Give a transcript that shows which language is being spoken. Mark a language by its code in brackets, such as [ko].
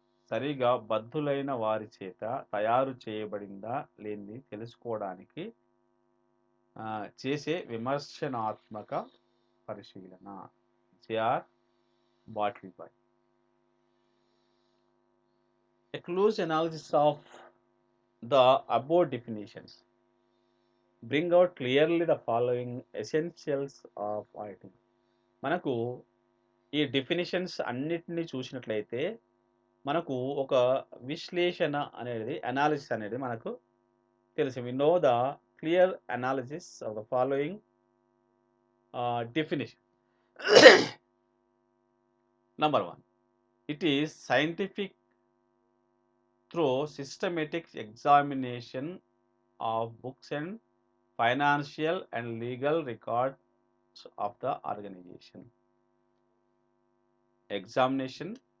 [te] సరిగా బద్ధులైన వారి చేత తయారు చేయబడిందా లేనిది తెలుసుకోవడానికి చేసే విమర్శనాత్మక పరిశీలన. JR బాటిల్బాయ్. [en] A close analysis of the above definitions bring out clearly the following essentials of auditing. [te] మనకు ఈ డెఫినిషన్స్ అన్నిటినీ చూసినట్లయితే మనకు ఒక విశ్లేషణ అనేది, అనాలిసిస్ అనేది మనకు తెలుసు. [en] We know the clear analysis of the following definition. Number 1, it is scientific through systematic examination of books and financial and legal records of the organization. Examination